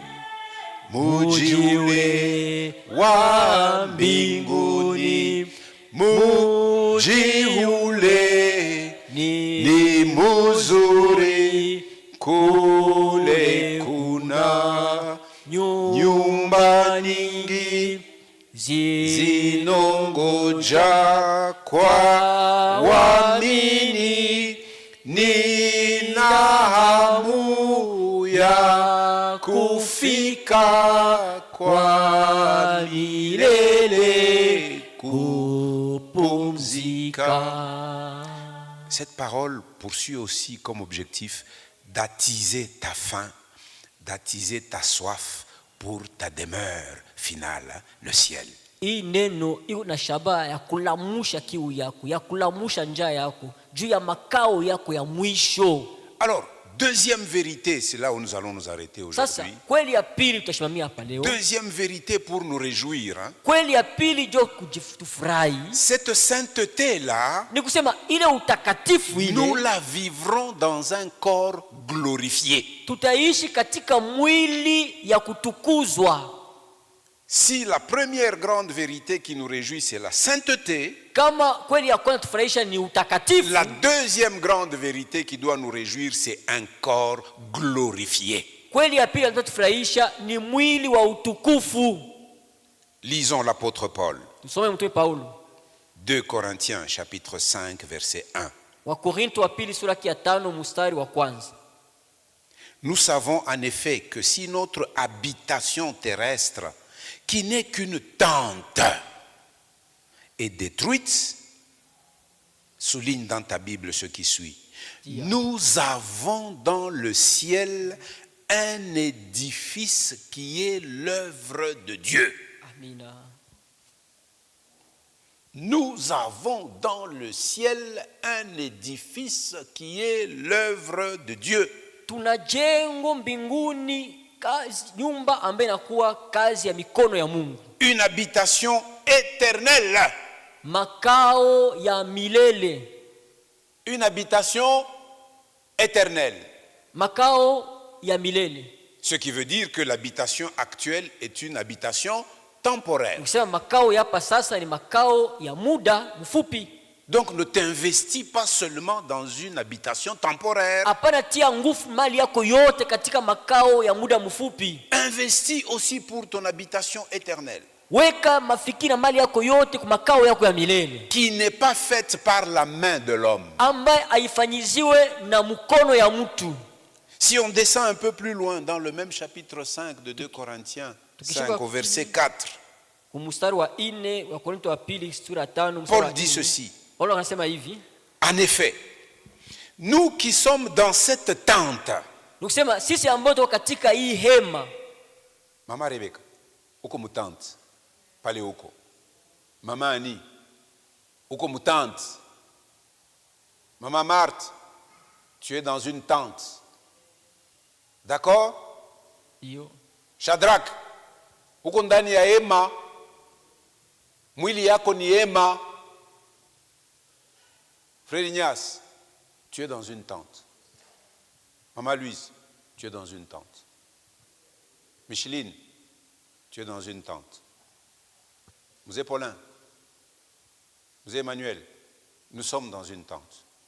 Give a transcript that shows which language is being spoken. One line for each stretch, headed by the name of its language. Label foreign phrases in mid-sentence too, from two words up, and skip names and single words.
Swahili: Muji ule wa mbinguni, muji ule ni mzuri, kule kuna nyumba nyingi zinongoja kwa waamini. Nina hamu ya kufika kwa milele kupumzika.
French: Cette parole poursuit aussi comme objectif d'attiser ta faim, d'attiser ta soif pour ta demeure finale, le ciel.
Swahili: Hii neno iko na shabaha ya kulamusha kiu yako, ya kulamusha njaa yako juu ya makao yako ya mwisho.
French: Alors, deuxième vérité, c'est là où nous allons nous arrêter aujourd'hui.
Swahili: Sasa kweli ya pili tutasimamia hapa leo.
French: Deuxième vérité pour nous réjouir.
Swahili: Kweli ya pili jo kujifurahi.
French: Cette sainteté là,
Swahili: ni kusema ile utakatifu ile,
French: nous la vivrons dans un corps glorifié.
Swahili: Tutaishi katika mwili ya kutukuzwa.
French: Si la première grande vérité qui nous réjouit c'est la sainteté,
Swahili: kama kweli ya kwanza tufurahisha ni utakatifu,
French: la deuxième grande vérité qui doit nous réjouir c'est un corps glorifié.
Swahili: Kweli ya pili inatufurahisha ni mwili wa utukufu.
French: Lisons l'apôtre Paul.
Swahili: Tusome mtume Paulo.
French: 2 Corinthiens chapitre 5 verset 1.
Swahili: Wakorintho wa pili sura ya 5 mstari wa kwanza.
French: Nous savons en effet que si notre habitation terrestre, qui n'est qu'une tente, est détruite, souligne dans ta Bible ce qui suit. Nous avons dans le ciel un édifice qui est l'œuvre de Dieu.
Swahili: Amina.
French: Nous avons dans le ciel un édifice qui est l'œuvre de Dieu.
Swahili: Tuna jengo mbinguni, kazi nyumba ambayo inakuwa kazi ya mikono ya Mungu.
French: Une habitation éternelle.
Swahili: Makao ya milele.
French: Une habitation éternelle.
Swahili: Makao ya milele.
French: Ce qui veut dire que l'habitation actuelle est une habitation temporaire.
Swahili: Kusema makao ya hapa sasa ni makao ya muda mfupi.
French: Donc ne t'investis pas seulement dans une habitation temporaire.
Swahili: Hapana tia nguvu mali yako yote katika makao ya muda mfupi.
French: Investis aussi pour ton habitation éternelle.
Swahili: Weka mafikiri na mali yako yote kwa makao yako ya milele.
French: Qui n'est pas faite par la main de l'homme.
Swahili: Ambaye haifanyiziwe na mkono ya mtu.
French: Si on descend un peu plus loin dans le même chapitre 5 de 2 Corinthiens 5 au verset 4.
Swahili: Mstari wa 4 wa Korintho wa pili sura 5.
French: Paul dit ceci.
Swahili: Paulo anasema hivi.
French: En effet, nous qui sommes dans cette tente.
Swahili: Nusema sisi ambao tuko katika hii hema. Mama Rebecca, uko mutante. Pale uko. Mama Ani, uko mutante.
French: Maman Marthe, tu es dans une tente. D'accord?
Swahili: Iyo. Shadrach, uko ndani ya hema. Mwili yako ni hema.
French: Frère Ignace, tu es dans une tente. Maman Louise, tu es dans une tente. Micheline, tu es dans une tente. Monsieur Paulin, Monsieur Emmanuel, nous sommes dans une tente.